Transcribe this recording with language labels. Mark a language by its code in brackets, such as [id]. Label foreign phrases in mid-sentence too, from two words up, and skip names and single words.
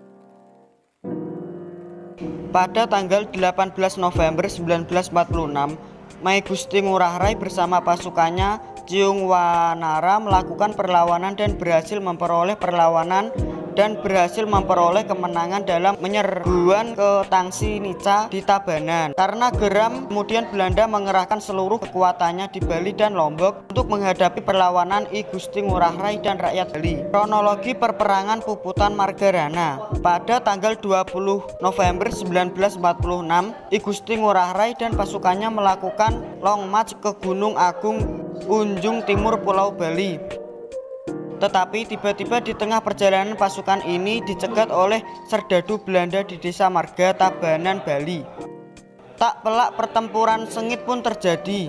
[id] Pada tanggal 18 November 1946, Mai Gusti Ngurah Rai bersama pasukannya Ciung Wanara melakukan perlawanan dan berhasil memperoleh kemenangan dalam penyerbuan ke Tangsi Nica di Tabanan. Karena geram, kemudian Belanda mengerahkan seluruh kekuatannya di Bali dan Lombok untuk menghadapi perlawanan I Gusti Ngurah Rai dan rakyat Bali. Kronologi perperangan Puputan Margarana. Pada tanggal 20 November 1946, I Gusti Ngurah Rai dan pasukannya melakukan [en] long march [id] ke Gunung Agung Unjung Timur Pulau Bali. Tetapi tiba-tiba di tengah perjalanan pasukan ini dicegat oleh serdadu Belanda di Desa Marga, Tabanan, Bali. Tak pelak pertempuran sengit pun terjadi.